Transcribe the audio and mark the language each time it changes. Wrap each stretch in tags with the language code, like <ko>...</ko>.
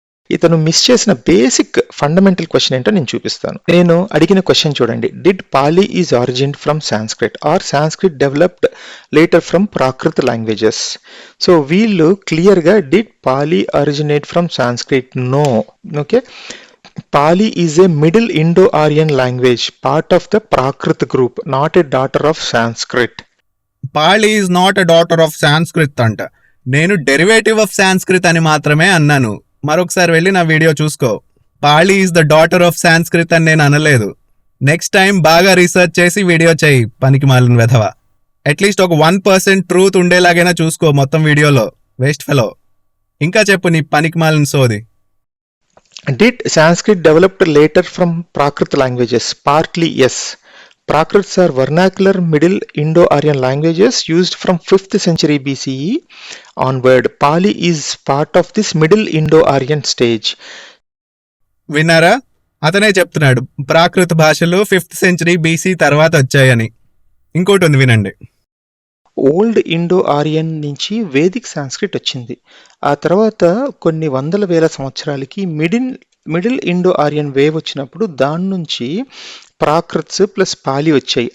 <te>ఇతను మిస్ చేసిన basic fundamental question ఏంటో నేను చూపిస్తాను. నేను అడిగిన క్వశ్చన్ చూడండి,</te> <en>Did Pali is origin from Sanskrit or Sanskrit developed later from Prakrit languages? So</en> <te>వీళ్ళు క్లియర్గా</te> <en>Did Pali originate from Sanskrit? No. Okay, Pali is a Middle Indo-Aryan language, part of the Prakrit group, not a daughter of Sanskrit. Pali is not a daughter of Sanskrit అంట.</en> <te>నేను derivative of Sanskrit అని మాత్రమే అన్నాను. మరొకసారి వెళ్ళి నా video చూసుకో.</te> <en>Pali is the daughter of Sanskrit</en> <te>అని నేను అనలేదు. నెక్స్ట్ టైం బాగా రీసెర్చ్ చేసి వీడియో చేయి, పనికి మాలిన వెధవ. అట్లీస్ట్ ఒక 1% ట్రూత్ ఉండేలాగైనా చూసుకో మొత్తం వీడియోలో, వేస్ట్ ఫెలో. ఇంకా చెప్పు నీ పనికి మాలిన సోది.</te> <en>Did Sanskrit developed later from Prakrit languages? Partly yes. Prakrits are vernacular Middle Indo-Aryan languages used from 5th century BCE onward. Pali is part of this Middle Indo-Aryan stage.</en> <te>విన్నారా? అతనే చెప్తున్నాడు ప్రాకృత భాషలు 5th century BC తర్వాత వచ్చాయని. ఇంకోటి ఉంది వినండి. Old Indo Aryan నుంచి వేదిక్ సాంస్క్రిట్ వచ్చింది. ఆ తర్వాత కొన్ని వందల వేల సంవత్సరాలకి మిడిల్ ఇండో ఆరియన్ వేవ్ వచ్చినప్పుడు దాని నుంచి ప్రాకృత్స్ ప్లస్ పాలి వచ్చాయి.</te>